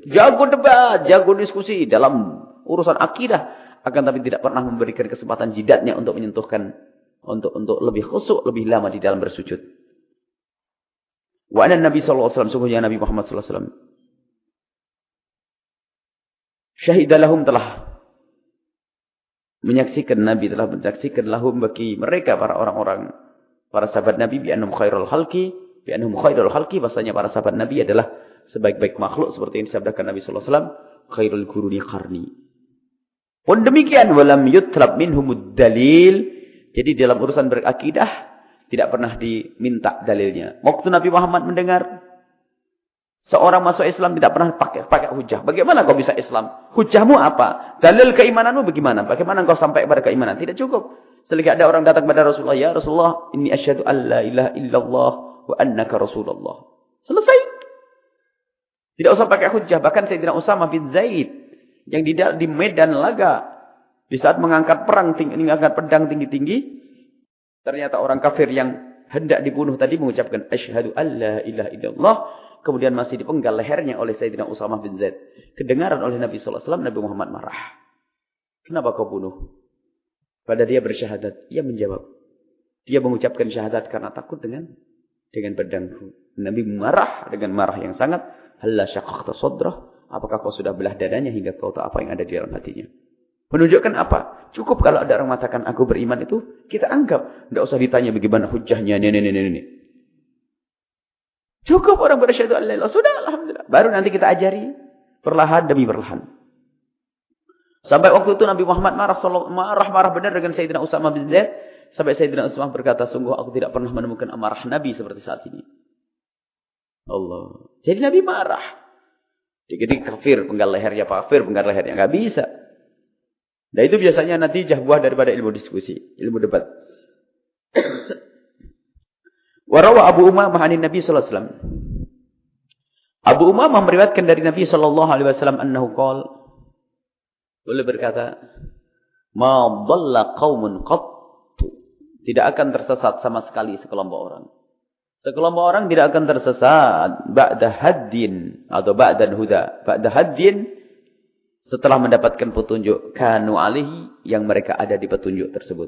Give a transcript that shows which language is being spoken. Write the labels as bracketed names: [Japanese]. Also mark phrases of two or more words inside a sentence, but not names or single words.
[Indonesian] Jago debat, jago diskusi dalam urusan akidah, akan tapi tidak pernah memberikan kesempatan jidatnya untuk menyentuhkan, untuk lebih khusyuk, lebih lama di dalam bersujud. [Arabic] وأن النبي صلى الله عليه وسلم, [Indonesian] sungguhnya Nabi Muhammad [Arabic] صلى الله عليه وسلم, شهد لهم, [Indonesian] telah menyaksikan, Nabi telah menyaksikan lahum bagi mereka para orang-orang, para sahabat Nabi, [Arabic] بأنهم خير الخلق, [Indonesian] bahasanya para sahabat Nabi adalah sebaik-baik makhluk seperti yang disabdakan Nabi [Arabic] صلى الله عليه وسلم, خير القرون قرني. [Indonesian] Pun demikian, [Arabic] ولم يطلب منهم الدليل. [Indonesian] Jadi dalam urusan berakidah tidak pernah diminta dalilnya. Waktu Nabi Muhammad mendengar seorang masuk Islam tidak pernah pakai hujah. Bagaimana kau bisa Islam? Hujahmu apa? Dalil keimananmu bagaimana? Bagaimana kau sampai kepada keimanan? Tidak cukup. Selagi ada orang datang kepada Rasulullah, [Arabic] يا رسول الله، إني أشهد أن لا إله إلا الله وأنك رسول الله. [Indonesian] Selesai. Tidak usah pakai hujah. Bahkan Sayyidina Usamah bin Zaid yang di medan laga, di saat mengangkat mengangkat pedang tinggi-tinggi, ternyata orang kafir yang hendak dibunuh tadi mengucapkan [Arabic] أشهد أن لا إله إلا الله. [Indonesian] Kemudian masih dipenggal lehernya oleh Sayyidina Usamah bin Zaid. Kedengaran oleh Nabi [Arabic] صلى الله عليه وسلم, [Indonesian] Nabi Muhammad marah. Kenapa kau bunuh? Pada dia bersyahadat. Ia menjawab, dia mengucapkan syahadat karena takut dengan pedangku. Nabi marah dengan marah yang sangat. [Arabic] هلا شققت صدره? [Indonesian] Apakah kau sudah belah dadanya hingga kau tahu apa yang ada di dalam hatinya? Menunjukkan apa? Cukup kalau ada orang mengatakan aku beriman itu, kita anggap. Tidak usah ditanya bagaimana hujahnya. Ini. Cukup orang bersyahadu [Arabic] أن لا إله إلا الله. [Indonesian] Sudah, alhamdulillah. Baru nanti kita ajari perlahan demi perlahan. Sampai waktu itu Nabi Muhammad marah benar dengan Sayyidina Usamah bin Zaid. Sampai Sayyidina Usamah berkata, sungguh aku tidak pernah menemukan amarah Nabi seperti saat ini. Allah. Jadi Nabi marah. Jadi kafir, penggal lehernya kafir, penggal lehernya. Nggak bisa. Dan itu biasanya natijah buah daripada ilmu diskusi, ilmu debat. [Arabic] وروى أبو أمامة عن النبي صلى الله عليه وسلم. Abu Umamah [Indonesian] meriwayatkan dari [Arabic] Nabi صلى الله عليه وسلم أنه قال, [Indonesian] beliau berkata, [Arabic] "ما ضل قوم قط." [Indonesian] Tidak akan tersesat sama sekali sekelompok orang. Sekelompok orang tidak akan tersesat [Arabic] بعد هدى [Indonesian] atau [Arabic] بعد هدى. بعد هدى, [Indonesian] setelah mendapatkan petunjuk, [Arabic] كانوا عليه, [Indonesian] yang mereka ada di petunjuk tersebut.